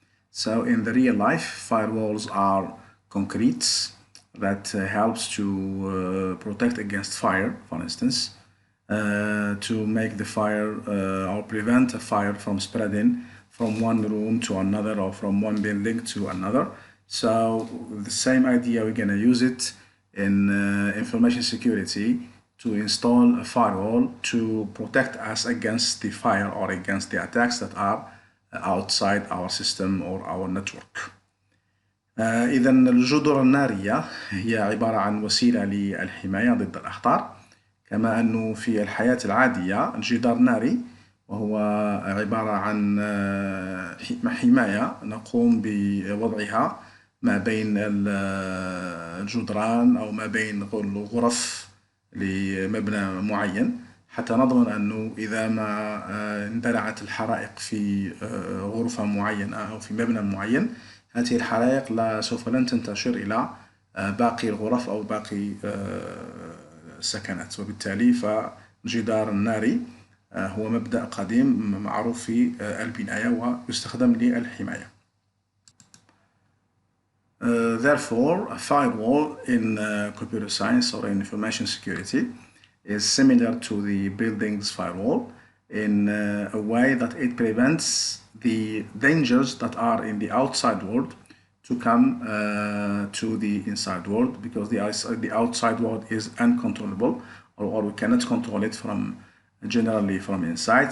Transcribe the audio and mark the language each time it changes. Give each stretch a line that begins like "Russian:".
English: So in the real life, firewalls are concretes that helps to protect against fire, for instance, to make the fire or prevent a fire from spreading from one room to another or from one building to another. So the same idea, we're going to use it in information security to install a firewall to protect us against the fire or against the attacks that are outside our system or our network.
Arabic: إذا الجدر النارية هي عبارة عن وسيلة للحماية ضد الأخطار، كما أنه في الحياة العادية الجدار الناري وهو عبارة عن حماية نقوم بوضعها ما بين الجدران أو ما بين الغرف لمبنى معين، حتى نضمن أنه إذا ما اندلعت الحرائق في غرفة معينة أو في مبنى معين، هذه الحرائق سوف لن تنتشر إلى باقي الغرف أو باقي السكنات، وبالتالي فالجدار الناري هو مبدأ قديم معروف في البناية ويستخدم للحماية.
English: Therefore, a firewall in computer science or in information security is similar to the building's firewall in a way that it prevents the dangers that are in the outside world to come to the inside world, because the outside world is uncontrollable, or we cannot control it generally from inside.